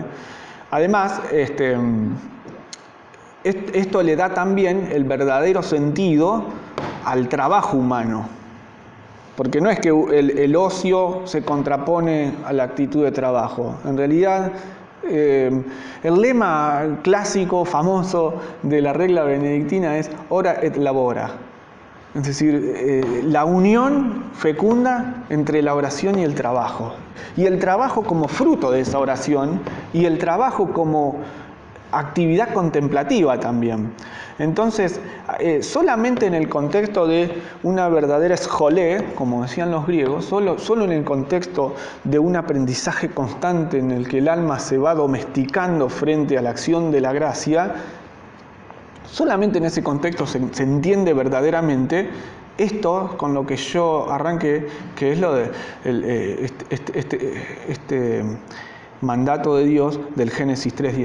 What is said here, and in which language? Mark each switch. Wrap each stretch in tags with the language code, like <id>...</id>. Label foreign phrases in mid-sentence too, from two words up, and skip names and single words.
<es>Además, esto le da también el verdadero sentido al trabajo humano. Porque no es que el ocio se contrapone a la actitud de trabajo. En realidad, el lema clásico, famoso de la regla benedictina es</es> <la>ora et labora.</la> <es>Es decir, la unión fecunda entre la oración y el trabajo. Y el trabajo como fruto de esa oración, y el trabajo como actividad contemplativa también. Entonces, solamente en el contexto de una verdadera scholé, como decían los griegos, solo en el contexto de un aprendizaje constante en el que el alma se va domesticando frente a la acción de la gracia, solamente en ese contexto se entiende verdaderamente esto con lo que yo arranqué, que es lo de mandato de Dios del Génesis 3:19.</es>